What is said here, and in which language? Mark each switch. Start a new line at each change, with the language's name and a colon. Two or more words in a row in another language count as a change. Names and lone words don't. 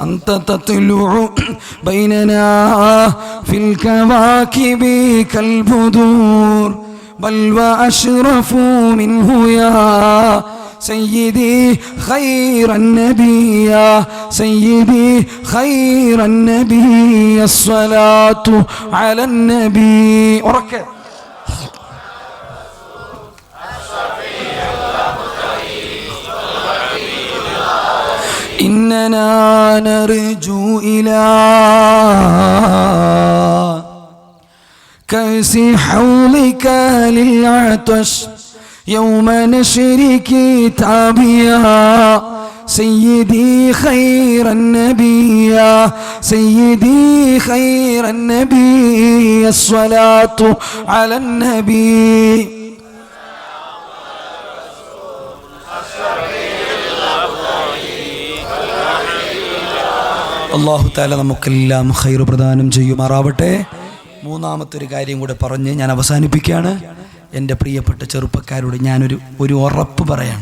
Arabic: أنت تطلع بيننا في الكواكب كالبدور بل وأشرف منه يا سيدي خير النبي يا سيدي خير النبي الصلاة على النبي. ഉറക്കെ إننا نرجو إلى كأس حوضك للعطش يوم نشر كتابيا سيدي خير النبي يا سيدي خير النبي الصلاة على النبي. الله تعالى
Malayalam: നമുക്കെല്ലാം ഖൈർ പ്രദാനം ചെയ്യുമാറാവട്ടെ. മൂന്നാമത്തെ ഒരു കാര്യം കൂടെ പറഞ്ഞ് ഞാൻ അവസാനിപ്പിക്കുകയാണ്. എൻ്റെ പ്രിയപ്പെട്ട ചെറുപ്പക്കാരോട് ഞാനൊരു ഉറപ്പ് പറയാണ്.